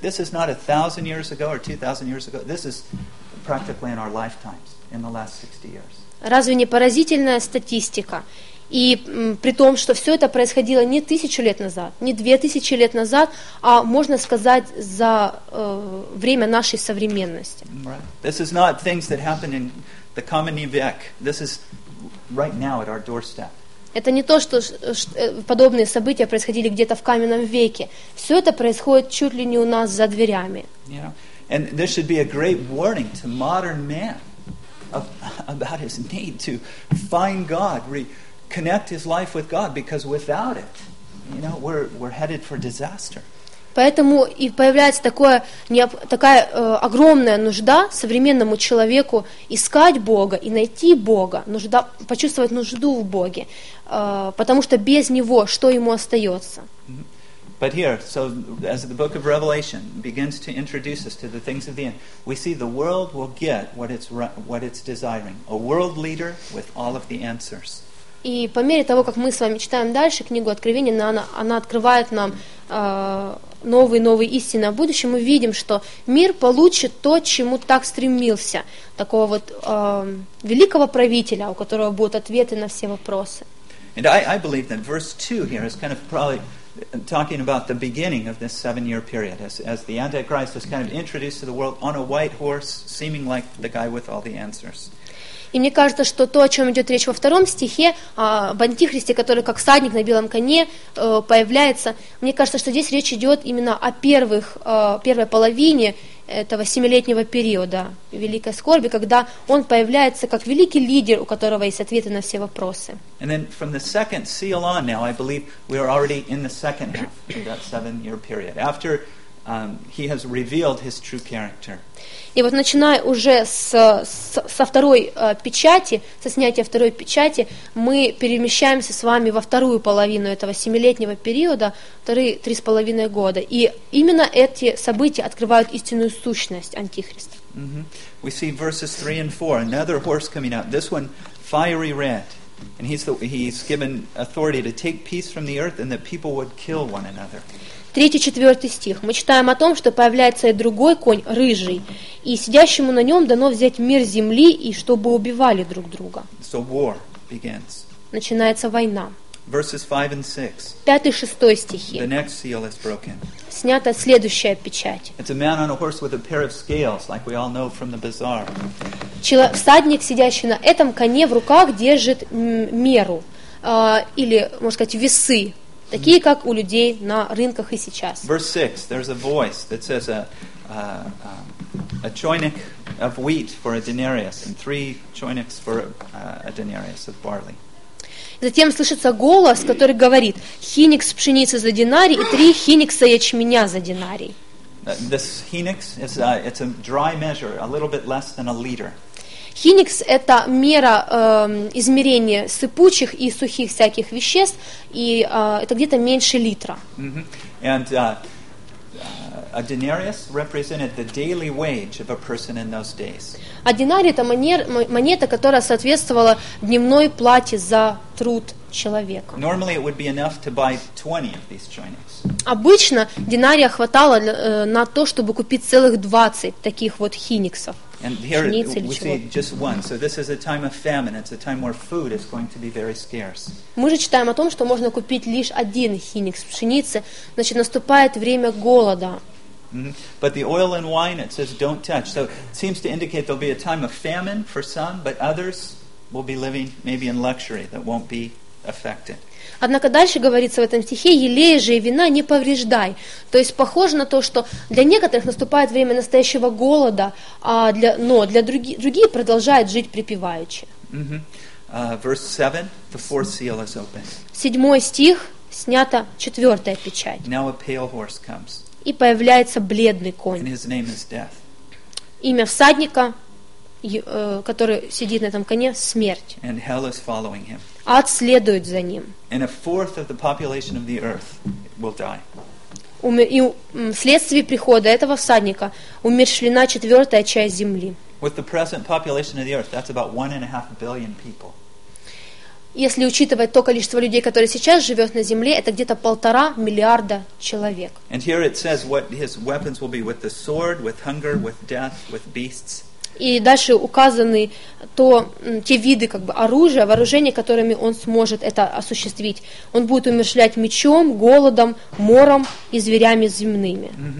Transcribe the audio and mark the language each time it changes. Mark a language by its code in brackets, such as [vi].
[en] This is not 1,000 years ago or 2,000 years ago. This is practically in our lifetimes in the last 60 years. [ru] Разве не поразительная статистика? И при том, что все это происходило не 1000 лет назад, не 2000 лет назад, а можно сказать за время нашей современности. [en] Right. This is not things that happened in the common век. This is right now at our doorstep. [ru] Это не то, что подобные события происходили где-то в каменном веке. Все это происходит чуть ли не у нас за дверями. [en] And this should be a great warning to modern man about his need to find God, reconnect his life with God, because without it, you know, we're headed for disaster. [ru] Поэтому и появляется такая огромная нужда современному человеку искать Бога и найти Бога, нужда, почувствовать нужду в Боге, потому что без Него что ему остается? [en] But here, so as the book of Revelation begins to introduce us to the things of the end, we see the world will get what it's desiring, a world leader with all of the answers. [ru] И по мере того, как мы с вами читаем дальше книгу Откровения, она открывает нам новые истины о будущем. Мы видим, что мир получит то, чему так стремился, такого вот великого правителя, у которого будут ответы на все вопросы. [en] And I believe that verse 2 here is kind of probably talking about the beginning of this 7-year period, as the Antichrist is kind of introduced to the world on a white horse, seeming like the guy with all the answers. [ru] И мне кажется, что то, о чем идет речь во втором стихе, об Антихристе, который как всадник на белом коне появляется, мне кажется, что здесь речь идет именно о первой половине этого 7-летнего периода Великой Скорби, когда он появляется как великий лидер, у которого есть ответы на все вопросы. [en] And then from the second seal on now, I believe we are already in the second half of that 7-year period. After he has revealed his true character. [ru] И вот начиная уже со второй печати, со снятия второй печати, мы перемещаемся с вами во вторую половину этого 7-летнего периода, 3.5 года. И именно эти события открывают истинную сущность Антихриста. [en] Mm-hmm. We see verses 3 and 4. Another horse coming out. This one fiery red. And he's given authority to take peace from the earth and that people would kill one another. [ru] 3-4 стих. Мы читаем о том, что появляется и другой конь, рыжий, и сидящему на нем дано взять мир земли, и чтобы убивали друг друга. [en] So war begins. [ru] Начинается война. [en] Verses 5 and 6. [ru] 5-6 стихи. [en] The next seal is broken. [ru] Снята следующая печать. [en] It's a man on a horse with a pair of scales, like we all know from the bazaar. [ru] Всадник, сидящий на этом коне, в руках держит меру, или, можно сказать, весы. Такие, как у людей на рынках и сейчас. [en] Verse 6, there's a voice that says a choinic of wheat for a denarius and 3 choinics for a denarius of barley. [ru] Затем слышится голос, который говорит: хиникс пшеницы за динарий и 3 хиникса ячменя за динарий. [en] This хиникс is it's a dry measure, a little bit less than a liter. [ru] Хиникс – это мера измерения сыпучих и сухих всяких веществ, и это где-то меньше литра. [en] A denarius represented the daily wage of a person in those days. [ru] А динарий – это монета, которая соответствовала дневной плате за труд человека. [en] Normally it would be enough to buy 20 of these choinics. [ru] Обычно динария хватало на то, чтобы купить целых 20 таких вот хиниксов. [en] And here we see just one. So this is a time of famine. It's a time where food is going to be very scarce. [ru] Мы же читаем о том, что можно купить лишь один хиникс пшеницы. Значит, наступает время голода. [en] But the oil and wine, it says, don't touch. So it seems to indicate there'll be a time of famine for some, but others will be living maybe in luxury that won't be affected. [ru] Однако дальше говорится в этом стихе: елея же и вина не повреждай. То есть похоже на то, что для некоторых наступает время настоящего голода, но для других продолжают жить припеваючи. [en] Verse 7, the fourth seal is open. [ru] 7 стих, снята четвертая печать. [en] Now a pale horse comes. [ru] И появляется бледный конь. [en] And his name is death. [ru] Имя всадника, который сидит на этом коне, смерть. [en] And hell is following him. [ru] Ад следует за ним. [en] And a fourth of the population of the earth will die. [ru] И вследствие прихода этого всадника умерщвлена четвертая часть земли. [en] With the present population of the earth, that's about 1.5 billion people. [ru] Если учитывать то количество людей, которые сейчас живет на земле, это где-то 1.5 миллиарда человек. [en] And here it says what his weapons will be: with the sword, with hunger, with death, with beasts. [ru] И дальше указаны те виды как бы оружия, вооружения, которыми он сможет это осуществить. Он будет умерщвлять мечом, голодом, мором и зверями земными.